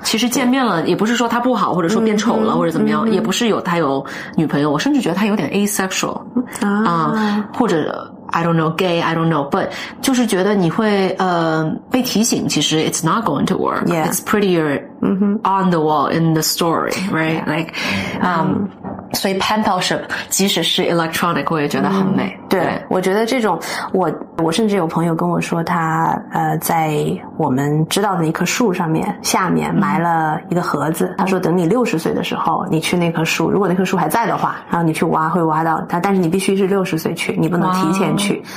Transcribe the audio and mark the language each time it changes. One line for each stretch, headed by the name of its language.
Chinese: 其实见面了也不是说他不好，或者说变丑了，或者怎么样，也不是他有女朋友，我甚至觉得他有点 asexual 或者
English: I don't know gay I don't know but
Chinese: 就是觉得你会被提醒，其实
English: it's not going to work. It's prettier on the wall in the story, right?
Chinese: Like 所以 pen palship 即使是 electronic 我也觉得很美。对，我觉得这种我甚至有朋友跟我说，他在我们知道的一棵树下面埋了一个盒子。他说等你60岁的时候，你去那棵树，如果那棵树还在的话，然后你去挖会挖到它，但是你必须是60岁去，你不能提前去。